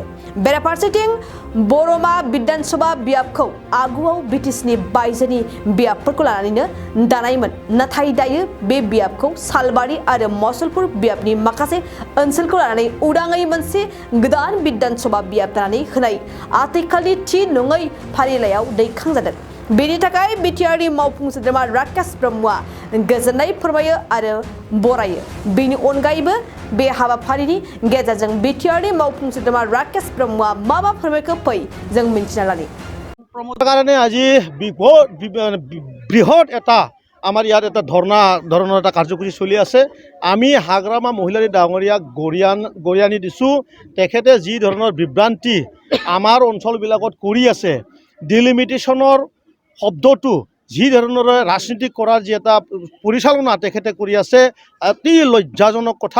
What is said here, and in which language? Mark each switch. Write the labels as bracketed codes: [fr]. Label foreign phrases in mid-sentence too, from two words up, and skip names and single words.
[brx] बेराफारसेथिं बर'मा विधानसभा बियाबखौ आगुआव बिटिसिनि बायजोनि बियाबफोरखौ लानानैनो दानायमोन, नाथाय दायो बे बियाबखौ सालबारि आरो मसलपुर बियाबनि माखासे ओनसोलखौ लानानै उदाङै मोनसे गोदान विधानसभा बियाब दानानै होनाय आथिखालनि थि नङै फारिलाइयाव दैखांजादों। बेनि थाखाय बिटिआरनि मावफुं सोद्रोमा राकेश ब्रह्मआ गोजोननाय फोरमायो आरो बरायो। बेनि अनगायैबो बे हाबाफारिनि गेजेरजों बिटिआरनि मावफुं सोद्रोमा राकेश ब्रह्मआ मा फोरमायखो फै जों मिन्थिना लानि। [as] কাৰণে আজি বৃহৎ এটা আমাৰ ইয়াত এটা ধৰণৰ এটা কাৰ্যসূচী চলি আছে। আমি হাগ্ৰামা মহিলাৰী ডাঙৰীয়াক গৰিয়ানি দিছোঁ। তেখেতে যি ধৰণৰ বিভ্ৰান্তি আমাৰ অঞ্চলবিলাকত কৰি আছে, ডিলিমিটেশ্যনৰ শব্দটো যি ধৰণেৰে ৰাজনীতি কৰাৰ যি এটা পৰিচালনা তেখেতে কৰি আছে, অতি লজ্জাজনক কথা।